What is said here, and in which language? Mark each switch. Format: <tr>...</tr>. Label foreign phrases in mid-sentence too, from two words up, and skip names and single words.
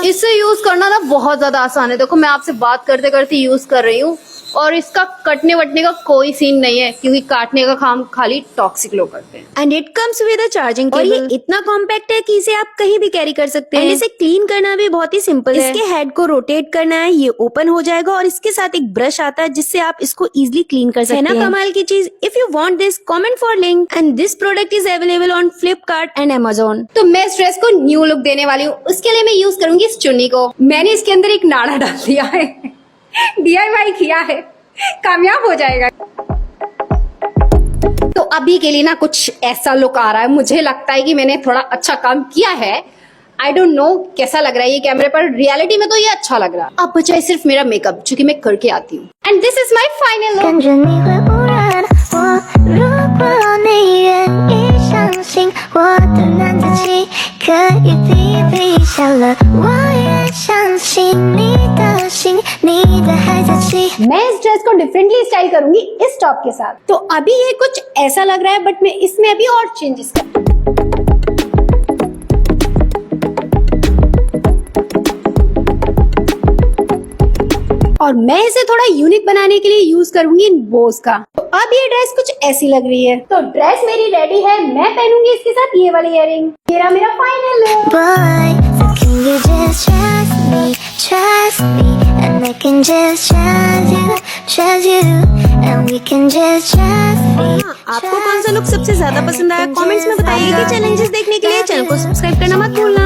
<hi>इसे यूज करना ना बहुत ज्यादा आसान है। देखो मैं आपसे बात करते करते यूज कर रही हूँ और इसका कटने वटने का कोई सीन नहीं है, क्योंकि काटने का काम खाली टॉक्सिक लोग करते हैं।</hi> <en>and it comes with a charging cable.</en> <hi>और ये इतना कॉम्पैक्ट है कि इसे आप कहीं भी कैरी कर सकते हैं। इसे क्लीन करना भी बहुत ही सिंपल है। इसके हेड को रोटेट करना है, ये ओपन हो जाएगा और इसके साथ एक ब्रश आता है जिससे आप इसको</hi> <en>easily clean</en> <hi>कर सकते हैं। है ना कमाल की चीज?</hi> <en>If you want this comment for link and this product is available on Flipkart and Amazon.</en> <hi>तो मैं इस ड्रेस को</hi> <en>new look</en> <hi>देने वाली हूँ, उसके लिए मैं यूज करूंगी इस चुन्नी को। मैंने इसके अंदर एक नाड़ा डाल दिया है, DIY किया है, कामयाब हो जाएगा। तो अभी के लिए ना कुछ ऐसा लुक आ रहा है, मुझे लगता है कि मैंने थोड़ा अच्छा काम किया है।</hi> <en>I don't know</en> <hi>कैसा लग रहा है ये कैमरे पर, रियलिटी में तो ये अच्छा लग रहा है। अब बचा है सिर्फ मेरा मेकअप, जो कि मैं करके आती हूँ।</hi> <en>And this is my final look.</en> <zh>跟着你会忽然，我如果你愿意相信我的男子气可以抵笔下了，我也相信你的心，你的孩子气。</zh> <hi>मैं इस ड्रेस को</hi> <en>differently style</en> <hi>करूंगी इस टॉप के साथ। तो अभी ये कुछ ऐसा लग रहा है, बट मैं इसमें अभी और चेंजेस कर। और मैं इसे थोड़ा यूनिक बनाने के लिए यूज करूंगी इन बोस का। तो अब ये ड्रेस कुछ ऐसी लग रही है। तो ड्रेस मेरी रेडी है, मैं पहनूंगी इसके साथ ये वाली इयररिंग। ये रहा मेरा</hi> <en>final look. Boy, so can you just trust me, and I can just trust you, and we can just trust me.</en> <hi>आपको कौन सा लुक सबसे ज्यादा पसंद आया? कमेंट्स में बताइए। चैलेंजेस देखने के लिए चैनल को सब्सक्राइब करना मत भूलिए।</hi>